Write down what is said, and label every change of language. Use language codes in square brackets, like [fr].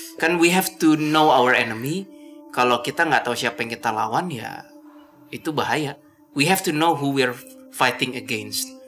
[en] Kan we have to know our enemy. [id] Kalau kita nggak tahu siapa yang kita lawan, ya itu bahaya. [en] We have to know who we're fighting against.